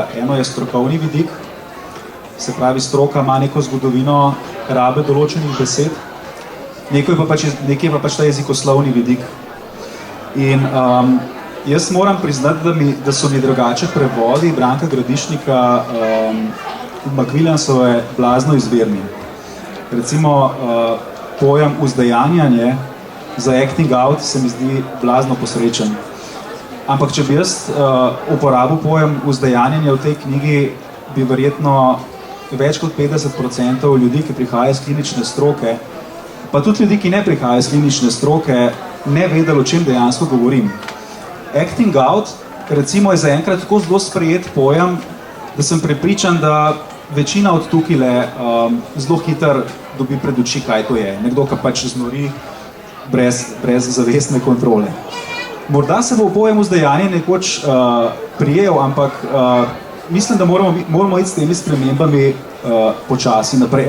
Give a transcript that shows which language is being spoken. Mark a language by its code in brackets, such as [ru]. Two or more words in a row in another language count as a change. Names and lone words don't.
[sl] Eno je strokovni vidik, se pravi, stroka ima neko zgodovino rabe določenih besed, nekaj je pa pač ta jezikoslovni vidik. In jaz moram priznati, da so mi drugače prevodi Branka Gradišnika Macmillan-sove blazno izvirni. Recimo pojem vzdejanjanje za [en] acting out [sl] se mi zdi blazno posrečen. Ampak če bi jaz uporabil pojem vzdejanjanja v tej knjigi, bi verjetno več kot 50% ljudi, ki prihajajo iz klinične stroke, pa tudi ljudi, ki ne prihajajo iz klinične stroke, ne vedeli, o čem dejansko govorim. [en] Acting out, [sl] recimo, je zaenkrat tako zelo sprejet pojem, da sem prepričan, da večina od tukajle zelo hitro dobi pred oči, kaj to je. Nekdo, ki pač znori brez zavestne kontrole. Morda se bo pojem vzdajanje nekoč prijel, ampak mislim, da moramo iti s temi spremembami počasi naprej.